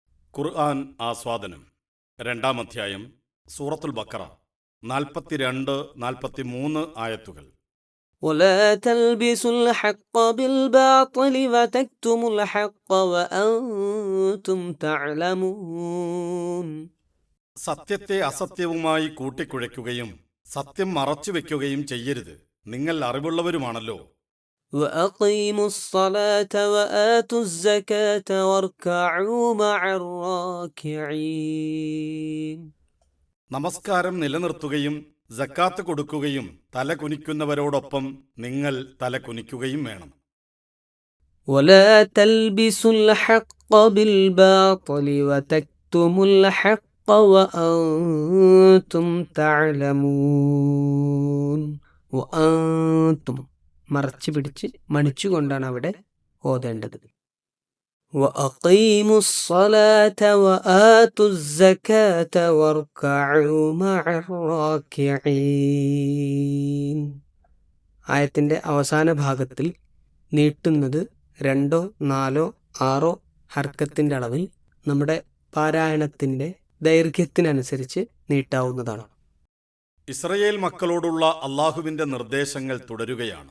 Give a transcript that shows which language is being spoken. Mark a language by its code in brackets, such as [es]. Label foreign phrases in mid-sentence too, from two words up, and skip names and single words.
[ml] ഖുർആൻ ആസ്വാദനം 2-ാം അധ്യായം സൂറത്തുൽ ബഖറ 42-43 ആയത്തുകൾ. [ar] ولا تلبسوا الحق بالباطل وتكتموا الحق وأنتم تعلمون. [ml] സത്യത്തെ അസത്യവുമായി കൂട്ടിക്കുഴയ്ക്കുകയും സത്യം മറച്ചുവെക്കുകയും ചെയ്യരുത്, നിങ്ങൾ അറിവുള്ളവരുമാണല്ലോ. [ar] وأقيموا الصلاة وآتوا الزكاة واركعوا مع الراكعين. [ml] നമസ്കാരം നിലനിർത്തുകയും സക്കാത്ത് കൊടുക്കുകയും തല കുനിക്കുന്നവരോടൊപ്പം നിങ്ങൾ തല കുനിക്കുകയും വേണം. [ar] ولا تلبسوا الحق بالباطل وتكتموا الحق وأنتم تعلمون. [ml] وأنتم മറച്ചു പിടിച്ച് മണിച്ചുകൊണ്ടാണ് അവിടെ ഓതേണ്ടത്. [ar] وأقيموا الصلاة وآتوا الزكاة واركعوا مع الراكعين. [ml] ആയത്തിന്റെ അവസാന ഭാഗത്തിൽ നീട്ടുന്നത് 2, 4, 6 ഹർക്കത്തിന്റെ അളവിൽ നമ്മുടെ പാരായണത്തിന്റെ ദൈർഘ്യത്തിനനുസരിച്ച് നീട്ടാവുന്നതാണ്. ഇസ്രയേൽ മക്കളോടുള്ള അള്ളാഹുവിന്റെ നിർദ്ദേശങ്ങൾ തുടരുകയാണ്.